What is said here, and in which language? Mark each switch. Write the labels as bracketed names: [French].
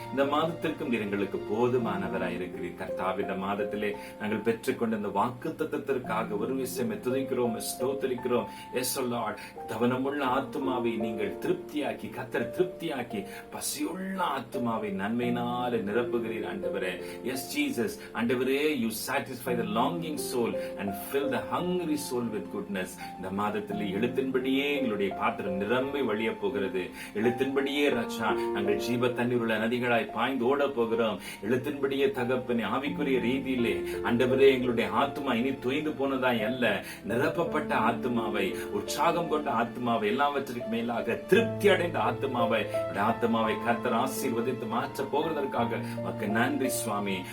[Tamil] இந்த மாதத்திற்கும் நீர் எங்களுக்கு போதுமானவராய் இருக்கிறீர். கர்த்தாவே, இந்த மாதத்திலே நாங்கள் பெற்றுக்கொண்ட இந்த வாக்குத்தத்தத்திற்காக ஒரு விஷயம் துதிக்கிறோம், ஸ்தோத்திரிக்கிறோம். எஸ் லார்ட், தவனமுள்ள ஆத்துமாவை நீங்கள் திருப்தியாக்கி, கர்த்தர் திருப்தியாக்கி பசியுள்ள ஆத்துமாவை நன்மையினால நிரப்புகிறீர். ஆண்டவரே, [English] Yes Jesus, ஆண்டவரே, you satisfy the longing soul and fill the hungry soul with goodness. [Tamil] இந்த மாதத்தில் எழுத்தின்படியே எங்களுடைய பாத்திரம் நிரம்பி வழிய போகிறது. எழுத்தின்படியே ராஜா, நாங்கள் ஜீவ தண்ணீர் உள்ள நதிகளாய் பாய்ந்து ஓட போகிறோம். எழுத்தின்படியே தகப்பனே, ஆவிக்குரிய ரீதியிலே ஆண்டவரே, எங்களுடைய ஆத்மா இனி தொய்ந்து போனதாய் அல்ல, நிரப்பப்பட்ட ஆத்மாவை, உற்சாகம் கொண்ட ஆத்மாவை, எல்லாவற்றிற்கு மேலாக திருப்தி அடைந்த ஆத்மாவை கர்த்தர் ஆசீர்வதித்து மாற்ற போகிறதற்காக உமக்கு நன்றி சுவாமி.